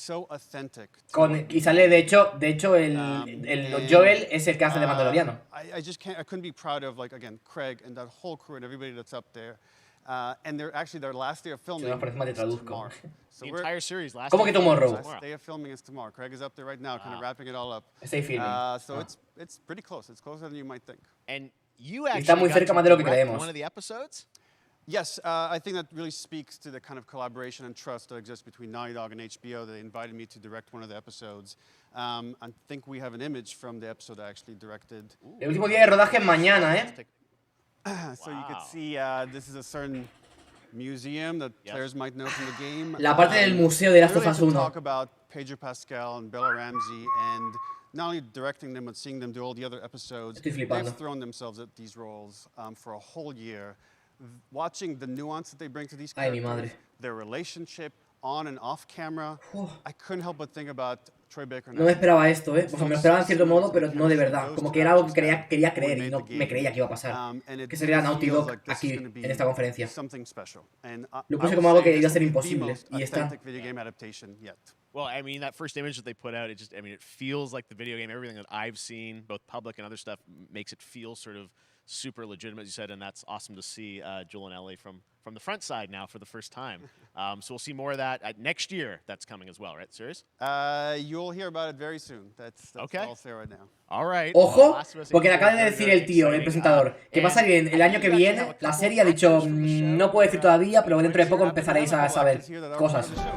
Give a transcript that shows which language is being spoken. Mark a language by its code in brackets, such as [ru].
[es] Y sale, de hecho, el Joel es el que hace de Mandaloriano. [en] I couldn't be proud of, like, again, Craig and that whole crew and everybody that's up there. And they're actually their last day of filming is tomorrow. The entire series last. [es] ¿Cómo que tomorrow? [en] Last day of filming is tomorrow. Craig is up there right now, kind of wrapping it all up. [es] Estoy filming. [en] So it's pretty close. It's closer than you might think. And you actually [es] está muy cerca más de lo que creemos. [en] one of the episodes? Yes, I think that really speaks to the kind of collaboration and trust that exists between Naughty Dog and HBO. They invited me to direct one of the episodes. I think we have an image from the episode I actually directed. [es] El último día de rodaje es mañana, [en] So you could see this is a certain museum that players might know from the game. [es] La parte del museo de Last of Us 1. [en] Talk about Pedro Pascal and Bella Ramsey, and not only directing them but seeing them do all the other episodes. They've thrown themselves at these roles for a whole year. Watching the nuance that they bring to these characters, their relationship on and off camera, I couldn't help but think about Tribeca. [es] No me esperaba esto, O sea, me lo esperaba en cierto modo, pero no de verdad. Como que era algo que quería creer y no me creía que iba a pasar. Que sería Naughty Dog aquí, en esta conferencia. Lo puse como algo que iba a ser imposible, y está. [en] Well, I mean, that first image that they put out, it feels like the video game. Everything that I've seen, both public and other stuff, makes it feel sort of super legitimate, as you said, and that's awesome to see Joel and Ellie from the front side now for the first time. So we'll see more of that next year. That's coming as well, right? Serious? You'll hear about it very soon. That's okay. All I'll say right now. All right. [es] Ojo, porque le acaba de decir el tío, el presentador, que va a salir el año que viene. La serie ha dicho, no puedo decir todavía, pero dentro de poco empezaréis a saber cosas.